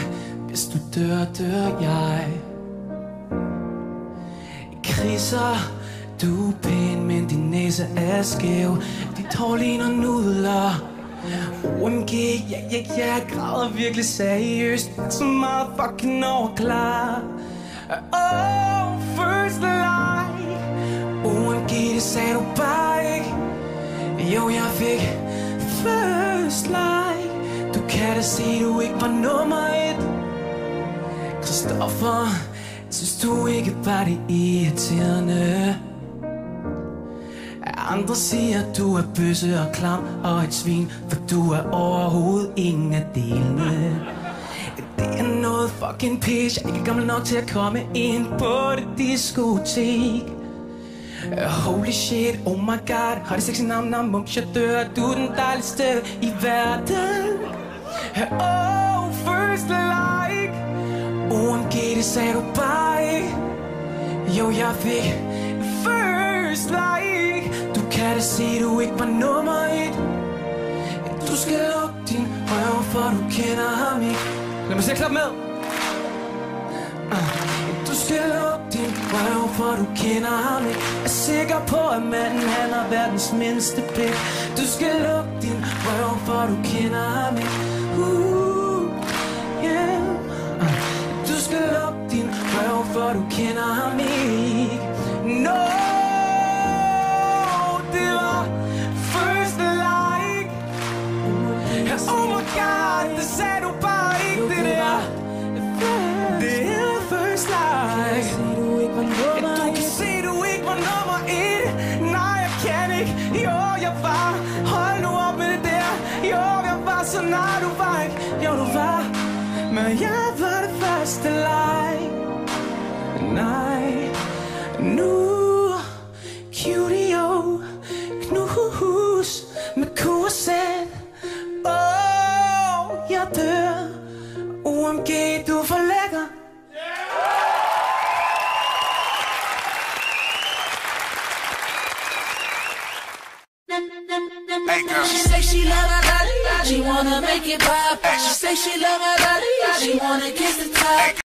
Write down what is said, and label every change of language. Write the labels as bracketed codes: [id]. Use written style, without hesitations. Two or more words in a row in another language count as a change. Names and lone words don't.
[da] Hvis du dør, dør jeg. Kriser, du er pæn, men din næse er skæv. Dit hår ligner nudler. OMG, jeg græder virkelig seriøst. Så meget fucking overklar. [en] Oh, first like. OMG, [da] det sagde du bare ikke. Jo, jeg fik [en] first like. [da] Du kan da se, du ikke var nummer 1. Christoffer, synes du ikke bare det irriterende? Andre siger, du er bøsse og klam og et svin, for du er overhovedet ingen af delene. Det er noget fucking pis. Jeg er ikke gammel nok til at komme ind på det diskotek. [en] Holy shit, oh my god. [da] Har det sexy nam mums, jeg dør. Du er den dejligste i verden. [en] Oh, first like. OMG, [da] det sagde du bare ikke. Jo, jeg fik [en] first like. [da] Du kan da se, du ikke var nummer 1. Du skal lukke din røv, for du kender ham ikke. Lad mig se klappe med. Du skal lukke din røv, for du kender ham ikke. Er sikker på, at manden han har verdens mindste pik. Du skal lukke din røv, for du kender ham ikke. [en] Yeah. [da] Du skal lukke din røv, for du kender ham ikke. No, det var [en] first like. Oh my god, [da] det sagde du bare ikke, det der. Det er [en] first like. [da] Du kan se, du ikke var nummer 1. Nej, jeg kan ikke. Jo, jeg var. Hold nu op med det der. Jo, jeg var så nej, du var ikke. Jo, du var. Men jeg var det første like. Nej, nu Q-D-O, knus med kursen. Oh, jeg dør. OMG, du er for lækker. [en] Hey girl, she say she love her body, she wanna make it pop. She say she love her body, she wanna kiss the top.